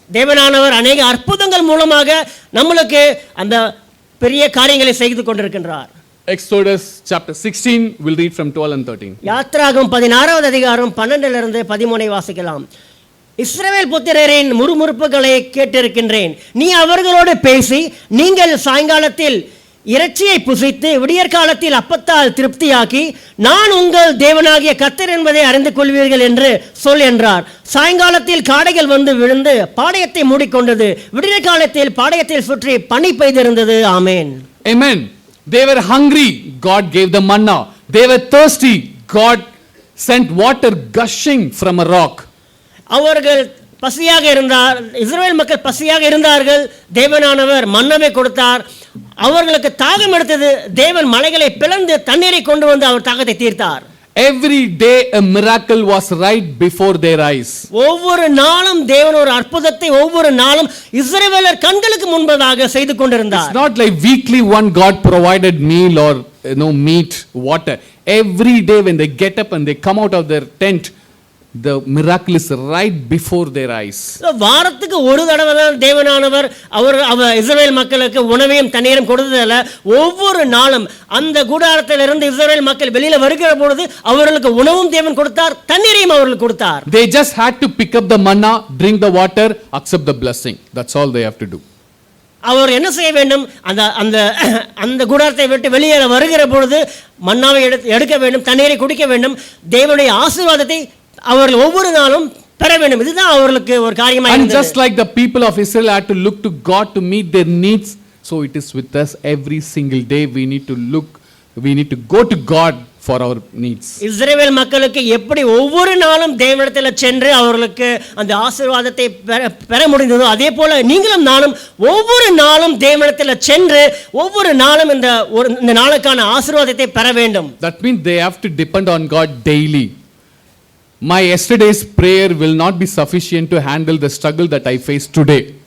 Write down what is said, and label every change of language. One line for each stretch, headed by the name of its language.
Tamil: தேவனானவர் அநேக அற்புதங்கள் மூலமாக நம்மளுக்கு அந்த பெரிய காரியங்களை செய்து கொண்டிருக்கின்றார்.
English: Exodus chapter 16, we'll read from 12 and 13.
Tamil: யாத்ராகமம் 16வது அதிகாரம் 12 இருந்து 13 வாசிக்கலாம். இஸ்ரவேல் புத்திரரின் முறுமுறுப்புகளை கேட்டிருக்கின்றேன். நீ அவர்களோடு பேசி, நீங்கள் சாயங்காலத்தில் இறைச்சியை புசித்து விடியற்காலத்தில் அப்பத்தால் திருப்தியாக்கி, நான் உங்கள் தேவனாகிய கர்த்தர் என்பதை அறிந்து கொள்வீர்கள் என்று சொல் என்றார். சாயங்காலத்தில் காடைகள் வந்து விழுந்து பாளையத்தை மூடிக்கொண்டது. விடியற்காலத்தில் பாளையத்தில் சுற்றி பனி பெய்திருந்தது. ஆமென்.
English: Amen. They were hungry, God gave them manna. They were thirsty, God sent water gushing from a rock.
Tamil: அவர்கள் பசியாக இருந்தார், இஸ்ரவேல் மக்கள் பசியாக இருந்தார்கள். தேவனானவர் மன்னாவை கொடுத்தார். அவர்களுக்கு தாகம் எடுத்தது. தேவன் மலைகளை பிளந்து தண்ணீரை கொண்டு வந்து அவர் தாகத்தை தீர்த்தார்.
English: Every day a miracle was right before their eyes.
Tamil: ஒவ்வொரு நாளும் தேவன் ஒரு அற்புதத்தை ஒவ்வொரு நாளும் இஸ்ரவேலர் கண்களுக்கு முன்பதாக செய்து கொண்டிருந்தார்.
English: It's not like weekly one God provided meal or meat, water. Every day when they get up and they come out of their tent, the miracle is right before their eyes.
Tamil: வாரத்துக்கு ஒரு தடவை தான் தேவனானவர் அவர் இஸ்ரவேல் மக்களுக்கு உணவையும் தண்ணீரும் கொடுத்ததில்ல. ஒவ்வொரு நாளும் அந்த கூடாரத்திலிருந்து இஸ்ரவேல் மக்கள் வெளியில வருகிற பொழுது அவர்களுக்கு உணவும் தேவன் கொடுத்தார், தண்ணீரையும் அவர்களுக்கு கொடுத்தார்.
English: They just had to pick up the manna, drink the water, accept the blessing. That's all they have to do.
Tamil: அவர் என்ன செய்ய வேண்டும்? அந்த கூடாரத்தை விட்டு வெளியே வருகிற பொழுது மன்னாவை எடுக்க வேண்டும், தண்ணீரை குடிக்க வேண்டும், தேவனுடைய ஆசீர்வாதத்தை அவர்கள் ஒவ்வொரு நாளும் பெற வேண்டும். இதுதான் அவர்களுக்கு ஒரு காரியமாக இருந்தது.
English: And just like the people of Israel had to look to God to meet their needs, so it is with us every single day. We need to go to God for our needs.
Tamil: இஸ்ரவேல் மக்களுக்கு எப்படி ஒவ்வொரு நாளும் தேவனிடத்தில் சென்று அவர்களுக்கு அந்த ஆசீர்வாதத்தை பெற முடிந்ததோ அதே போல நீங்களும் நானும் ஒவ்வொரு நாளும் தேவனிடத்தில் சென்று ஒவ்வொரு நாளும் இந்த நாளுக்கான ஆசீர்வாதத்தை பெற வேண்டும்.
English: That means they have to depend on God daily. My yesterday's prayer will not be sufficient to handle the struggle that I face today.